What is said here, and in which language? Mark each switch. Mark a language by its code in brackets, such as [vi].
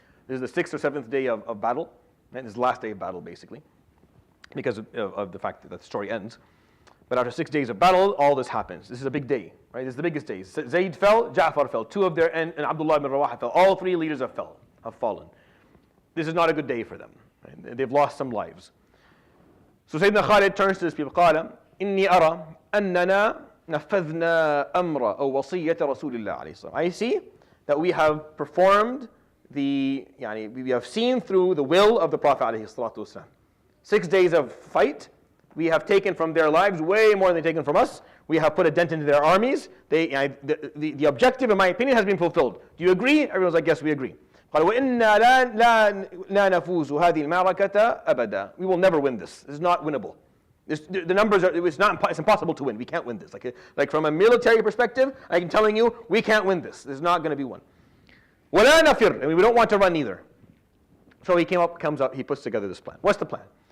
[en] This is the 6th or 7th day of battle, and it's the last day of battle, basically, because of the fact that the story ends. But after 6 days of battle, all this happens. This is a big day, right? This is the biggest day. Zayd fell, Ja'far fell, two of their, and Abdullah ibn Rawaha fell. All three leaders have fallen. This is not a good day for them. Right? They've lost some lives. So Sayyidina Khalid turns to his people. [ar] قال إني أرى أننا نفذنا أمر أو وصية رسول الله عليه الصلاة. [en] I see that we have performed we have seen through the will of the Prophet عليه الصلاة والسلام. 6 days of fight. We have taken from their lives way more than they've taken from us. We have put a dent into their armies. The objective, in my opinion, has been fulfilled. Do you agree? Everyone's like, yes, we agree. [ar] قال وإنا لا نفوز هذه المعركة أبدا. [en] We will never win this. This is not winnable. The numbers are. It's impossible to win. We can't win this. Like from a military perspective, I'm telling you, we can't win this. This is not going to be won. [ar] ولا نفر. [en] We don't want to run either. So he comes up. He puts together this plan. What's the plan?